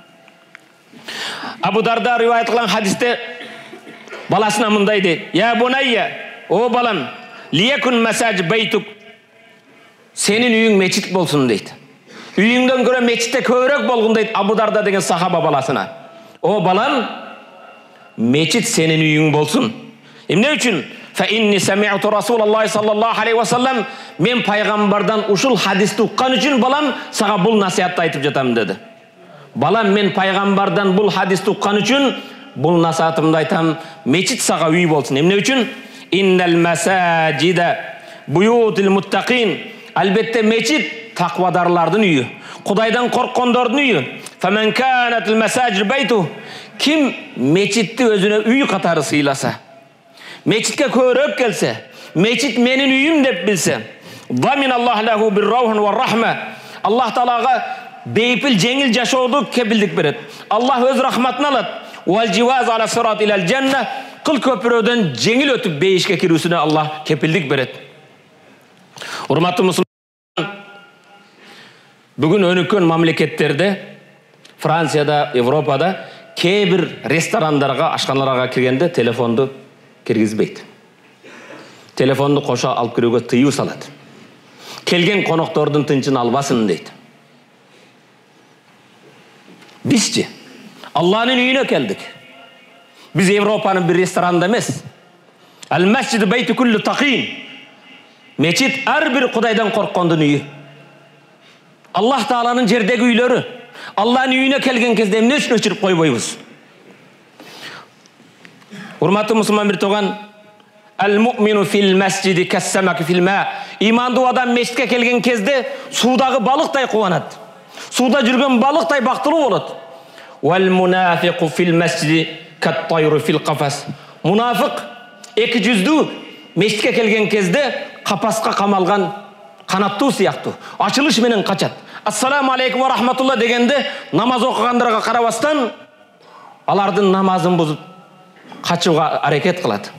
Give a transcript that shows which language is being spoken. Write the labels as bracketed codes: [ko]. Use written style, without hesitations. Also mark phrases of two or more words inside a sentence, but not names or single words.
[ky] Абу Дарда риваят кылган хадисте баласына мындай дейт: [ar] "يا بني, [ky] о балам, [ar] ليكن مساجد بيتك", [ky] сенин үйүң мечит болсун дейт. Үйүңдөн көрө мечитте көбүрөөк болгон дейт Абу Дарда деген сахаба баласына. О балам, мечит сенин үйүң болсун. Эмне үчүн? [ar] فإني سمعت رسول الله صلى الله عليه وسلم, [ky] мен пайгамбардан ушул хадисти уккан үчүн балам сага бул насихатты айтып жатам деди. Балам, мен пайгамбардан бул хадисти уккан үчүн бул насихатымды айтам, мечит сага үй болсун. Эмне үчүн? [ar] إن المساجد بيوت المتقين, [ky] албетте мечит таквадарлардын үйү, Кудайдан корккондордун үйү. [ar] فمن كانت المساجد بيته, [ky] ким мечитти өзүнө үй катары сыйласа, мечитке көбүрөөк келсе, мечит менин үйүм деп билсе, [ar] ضمن الله له بالروح والرحمة, [ky] Аллах Таалага бейпіл жеңіл жашоодо кепилдик берет. Аллах өз рахматын алат. [ar] والجواز على الصراط إلى الجنة. [ky] Кыл көпүрөдөн жеңіл өтүп бейишке кирүүсүнө Аллах кепилдик берет. Урматтуу мусулман, бүгүн өнүккөн мамлекеттерде, Францияда, Европада кээ бир ресторандарга, ашканаларга киргенде телефонду киргизбейт. Телефонду кошо алып кирүүгө тыюу салат. Келген коноктордун тынчын албасын дейт. Бизчи Аллахнын үйүнө келдик. Биз Европанын бир ресторанында эмес. [ar] المسجد بيت كل تقي. [ky] Мечит ар бир Кудайдан корккондун үйү. Аллах Тааланын жердеги үйлөрү. Аллахнын үйүнө келген кезде эмне үчүн өчүрүп койбойбуз? Урматтуу мусулман бир туган, [ar] المؤمن في المسجد كالسمك في الماء. [ky] Имандуу адам мечитке келген кезде суудагы балыктай кубанат. Сууда жүргөн балыктай бактылуу болот. [ar] والمنافق في المسجد كالطير في القفص. [ky] Мунафык эки жүздүү мечитке келген кезде капаска камалган канаттуу сыяктуу. Ачылыш менен качат. [ar] السلام عليكم ورحمة الله [ky] дегенде намаз окугандарга карабастан алардын намазын бузуп качууга аракет кылат.